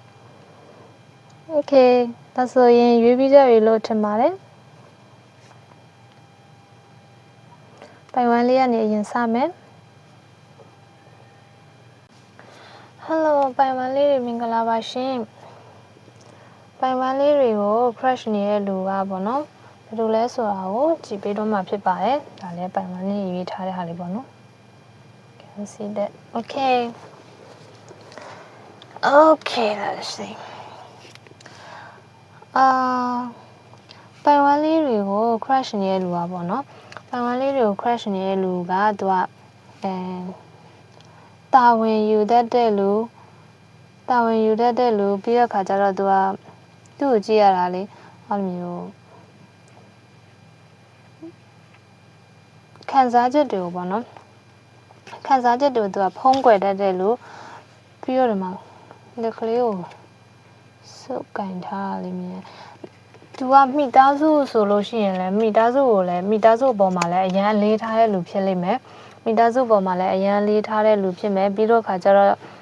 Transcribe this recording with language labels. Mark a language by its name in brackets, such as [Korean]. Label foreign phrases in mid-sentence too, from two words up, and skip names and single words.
[Burmese] Okay ဒါဆိုရင်ရွေးပြီးကြပြီလို့ထင်ပါတယ်ပိုင်1လေးကနေအရင်စမယ်Hello ပိုင်1လေးတွေမင်္ဂလာပါရှင်ပိုင်1လေးတွေကို crush နေတဲ့လူကပေါ့နော်ဘယ်လိုလဲဆိုတာကိုကြည့်ပေးတော့မှဖြစ်ပါတယ်ဒါလည်းပိုင်1လေးရေးထားတဲ့ဟာလေးပေါ့နော် [English] Can see that Okay let's see [Burmese] ပိုင်1လေးတွေကို crush နေတဲ့လူကပေါ့နော်ပိုင်1လေးတွေကို crush နေတဲ့လူကသူကတာဝန်ယူတတ်တဲ့လူ ပြီးတော့ခါကျတော့သူကသူ့ကိုကြည့်ရတာလေအဲ့လိုမျိုးခံစားချက်တွေကိုပေါ့နော်ခံစားချက်တွေကိုသူကဖုံးကွယ်တတ်တဲ့လူပြီးတော့ဒီမှာလက်ကလေးကိုစုပ်ကင်ထားလိမ့်မယ်သူကမိသားစုဆိုလို့ရှိရင်လည်းမိသားစုအပေါ်မှာလည်းအရန်လေးထားတဲ့လူဖြစ်လိမ့်မယ်မိသားစုပေါ်မှာလည်းအရန်လေးထားတဲ့လူဖြစ်မယ်ပြီးတော့ခါကျတော့